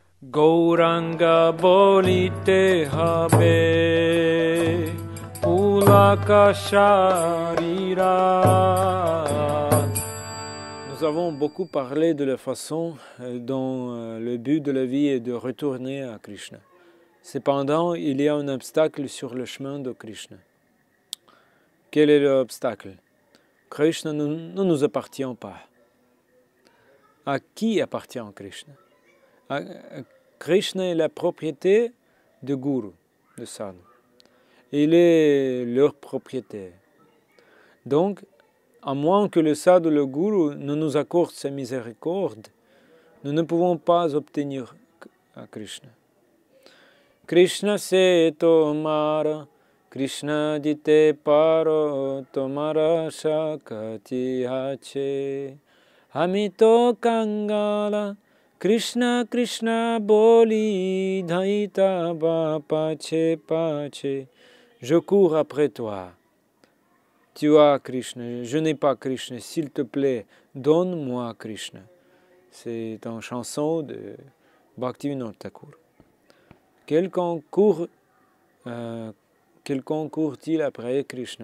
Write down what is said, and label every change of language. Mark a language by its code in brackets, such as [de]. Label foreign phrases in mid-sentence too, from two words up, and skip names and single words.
[bn] গৌরাঙ্গ বলিতে হবে পুলক শরীর. [fr] Nous avons beaucoup parlé de la façon dont le but de la vie est de retourner à Krishna. Cependant, il y a un obstacle sur le chemin de Krishna. Quel est l'obstacle? Krishna ne nous appartient pas. À qui appartient Krishna? Krishna est la propriété du Guru, de Sadhu. Il est leur propriétaire. Donc, à moins que le Sadhu, le Guru, ne nous accorde sa miséricorde, nous ne pouvons pas obtenir Krishna. [bn] কৃষ্ণ সে তোমার, কৃষ্ণ দিতে পারো, তোমার শকতি আছে, আমি তো কাঙাল, কৃষ্ণ কৃষ্ণ বলি, ধাই তব পাছে পাছে. [fr] Je cours après toi. Tu as Krishna, je n'ai pas Krishna. S'il te plaît, donne-moi Krishna. C'est une chanson de Bhaktivinoda Thakur. Quelqu'un court-il après Krishna?